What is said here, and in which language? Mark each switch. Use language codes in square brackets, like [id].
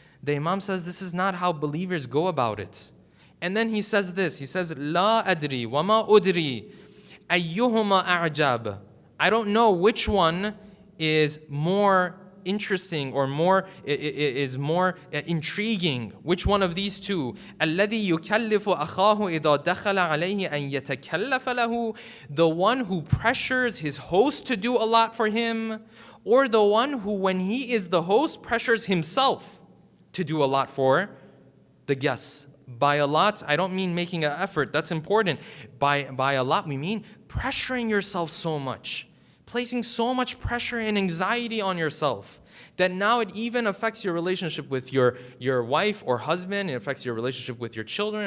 [en] The Imam says this is not how believers go about it. And then he says this, he says, [ar] "La adri wa ma udri ayyuhuma a'jab." [en] I don't know which one is more interesting or is more intriguing. Which one of these two? [ar] الذي يكلف أخاه إذا دخل عليه أن يتكلف له. [en] The one who pressures his host to do a lot for him, or the one who, when he is the host, pressures himself to do a lot for the guests. By a lot, I don't mean making an effort. That's important. By a lot, we mean pressuring yourself so much, placing so much pressure and anxiety on yourself that now it even affects your relationship with your wife or husband. It affects your relationship with your children.